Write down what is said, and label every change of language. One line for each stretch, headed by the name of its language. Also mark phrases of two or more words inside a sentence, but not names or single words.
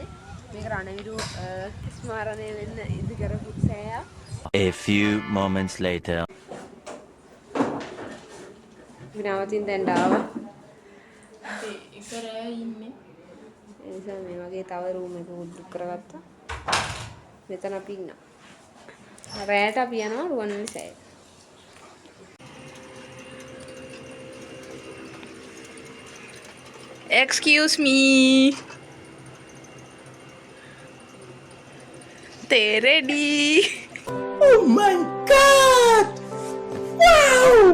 Sinhala: මේක රණවිරු ස්මාරණය වෙන්න ඉදි කරපු සෑය.
English: A few moments later.
Sinhala: විනාවතින් දැන් ආවා. ඒක රෑ ඉන්නේ. ඒ නිසා මේ වගේ තව රූම් එකක් බුක් කරගත්තා. මෙතන අපි ඉන්නවා. රෑට අපි යනවා රුවන්වැලි සෑයට.
English: Excuse me. They ready? Oh my god! Wow!